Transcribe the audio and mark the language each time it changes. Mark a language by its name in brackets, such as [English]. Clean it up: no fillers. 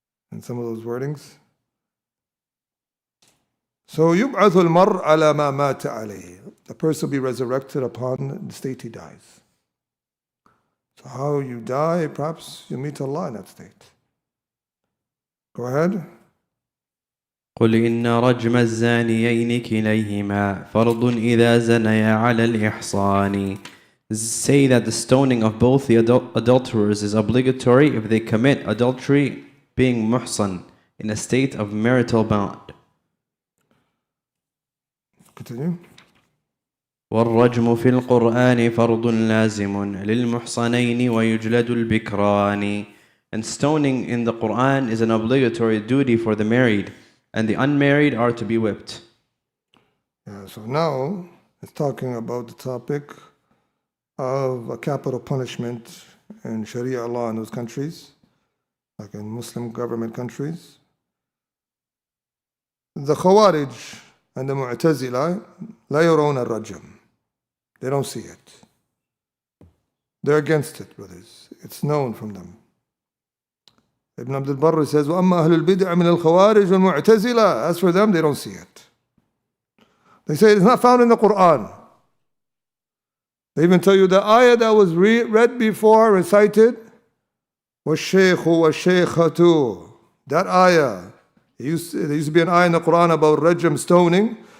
[English] And some of those wordings. [Arabic] So يُبْعَثُ الْمَرْء عَلَى مَا مَاتَ عَلَيْهِ. [English] The person will be resurrected upon the state he dies. So how you die, perhaps you meet Allah in that state. Go ahead. [Arabic] قل إن رجم الزانيين كليهما فرض إذا زنيا على الإحصان. [English] Say that the stoning of both the adulterers is obligatory if they commit adultery being muhsan in a state of marital bond. Continue. [Arabic] والرجم في القرآن فرض لازم للمحصنين ويجلد البكران. [English] And stoning in the Quran is an obligatory duty for the married, and the unmarried are to be whipped. Yeah, so now it's talking about the topic of a capital punishment in Sharia law in those countries, like in Muslim government countries. The Khawarij and the Mu'tazila [Arabic] لا يرون الرجم. [English] They don't see it. They're against it, brothers. It's known from them. Ibn Abdul Barr says, [Arabic] وَأَمَّا أَهْلُ الْبِدْعِ مِنَ الْخَوَارِجِ وَالْمُعْتَزِلَةِ. [English] As for them, they don't see it. They say it's not found in the Quran. They even tell you the ayah that was read before, recited, [Arabic] وَالشَّيْخُ وَالشَّيْخَةُ. [English] That ayah, there used to be an ayah in the Quran about rajam, stoning.